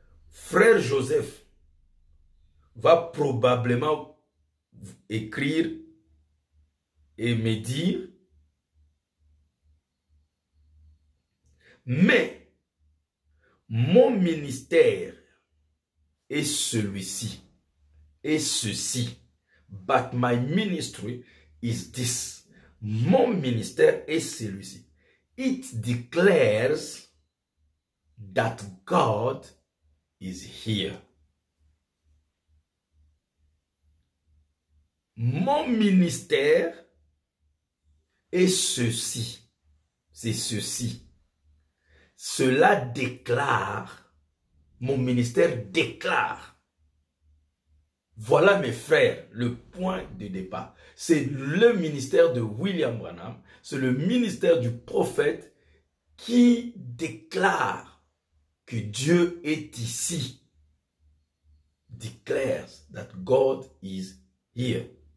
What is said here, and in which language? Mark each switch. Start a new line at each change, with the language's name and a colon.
French: Frère Joseph va probablement écrire et me dire, mais mon ministère est celui-ci, et ceci.
English: But my ministry is this.
French: Mon ministère est celui-ci.
English: It declares that God is here.
French: Mon ministère est ceci. C'est ceci. Cela déclare, mon ministère déclare. Voilà mes frères, le point de départ. C'est le ministère de William Branham, c'est le ministère du prophète qui déclare que Dieu est ici.
English: Declares that God is here.